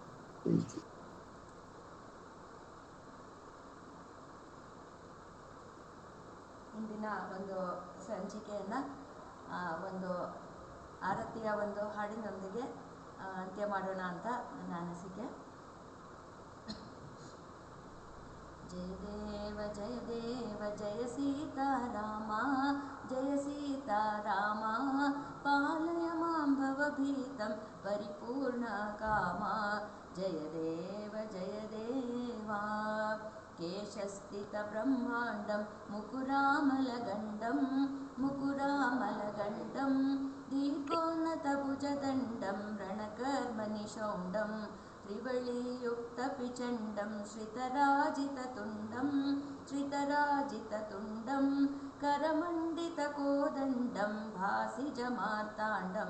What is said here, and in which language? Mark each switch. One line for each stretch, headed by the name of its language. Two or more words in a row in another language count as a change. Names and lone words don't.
Kannada: ಇಂದಿನ ಒಂದು ಸಂಚಿಕೆಯನ್ನು ಒಂದು ಆರತಿಯ ಒಂದು ಹಾಡಿನೊಂದಿಗೆ ಅಂತ್ಯ ಮಾಡೋಣ ಅಂತ ನನ್ನ ಅನಿಸಿಕೆ.
Sanskrit: ಜಯ ದೇವ ಜಯ ಸೀತಾರಾಮ, ಜಯ ಸೀತಾರಾಮ, ಪಾಲಯ ಮಾಂ ಭವಭೀತಂ ಪರಿಪೂರ್ಣ ಕಾಮ. ಜಯ ದೇವ ಕೇಶಸ್ಥಿತ ಬ್ರಹ್ಮಾಂಡಂ ಮುಕುರಾಮಲಗಂಡಂ, ಮುಕುರಾಮಲಗಂಡಂ ದೀರ್ಘೋನ್ನತ ಭುಜದಂಡಂ ರಣಕರ್ಮನಿಷೌಂಡಂ, ತ್ರಿವಳಿಯುಕ್ತಪಿಚಂಡಂ ಶ್ರಿತರಾಜಿತತುಂಡಂ, ಶ್ರಿತರಾಜಿತತುಂಡಂ ಕರಮಂಡಿತಕೋದಂಡಂ ಭಾಸಿಜಮಾರ್ತಾಂಡಂ.